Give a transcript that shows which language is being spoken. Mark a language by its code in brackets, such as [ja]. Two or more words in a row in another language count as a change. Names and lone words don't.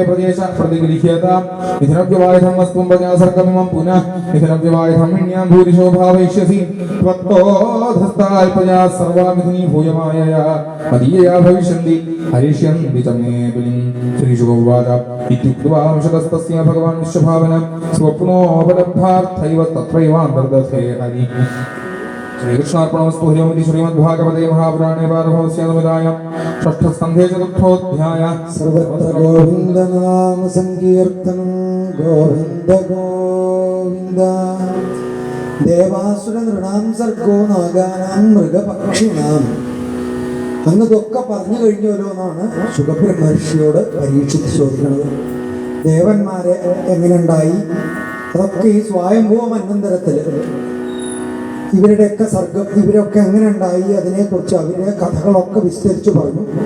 [sa] प्रदेश प्रतिगृह्यता निधिनव्यवायधं वस्तुं प्रजासर्गमिमं पुनः निधिनव्यवायधमिण्यां भूरिशो भावयिष्यसि त्वत्तोधस्ताय प्रजा सर्वामिधिनी भूयमायया मदीयया भविष्यन्ति हरिष्यन्ति च मे बलिं श्रीशुभोवाच इत्युक्त्वा अंशतस्तस्य भगवान् विश्वभावन स्वप्नोपलब्धार्थैव तत्रैवान्तर्दधे हरिः श्रीकृष्णार्पणमस्तु हरि ओम् इति श्रीमद्भागवते महापुराणे पारमहंस्यानुमदायां षष्ठस्कन्धे चतुर्थोऽध्यायः सर्वत्र गोविन्दनाम सङ्कीर्तनं गोविन्द गोविन्द ദേവാസുരനൃണാം സർഗോ നാഗാനാം മൃഗപക്ഷിണാം. [ml] അങ്ങ് ഇതൊക്കെ പറഞ്ഞു കഴിഞ്ഞല്ലോ എന്നാണ് ശുഗബ്രഹ്മർഷിയോട് പരീക്ഷിച്ച് ചോദിക്കുന്നത്. ദേവന്മാരെ എങ്ങനെയുണ്ടായി, അതൊക്കെ ഈ സ്വയംഭൂവ മന്വന്തരത്തിൽ ഇവരുടെയൊക്കെ സർഗം, ഇവരൊക്കെ എങ്ങനെ ഉണ്ടായി അതിനെക്കുറിച്ച് അവരുടെ കഥകളൊക്കെ വിസ്തരിച്ചു പറഞ്ഞു.